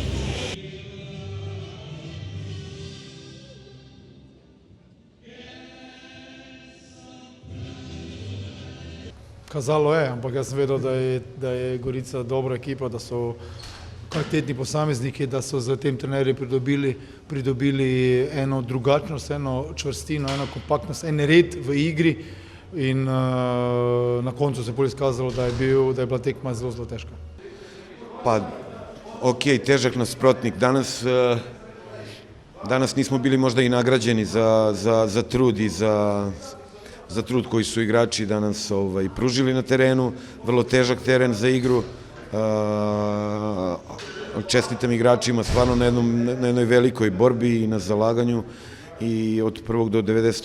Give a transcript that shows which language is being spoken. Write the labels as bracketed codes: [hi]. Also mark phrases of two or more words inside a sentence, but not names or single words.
[sl] Kazalo je, ampak jaz sem vedel, da je Gorica dobra ekipa, da so kvalitetni posamezniki, da so z tem trenerji pridobili eno drugačnost, eno čvrstino, eno kompaktnost, en red v igri in na koncu se je bolj izkazalo, da je bila tekma zelo težka. [hr] Pa, ok, težak nasprotnik. Danas nismo bili možda i nagrađeni za trud i za trud koji su igrači danas pružili na terenu. Vrlo težak teren za igru. Čestitam igračima stvarno na jednoj velikoj borbi i na zalaganju i od prvog do 90.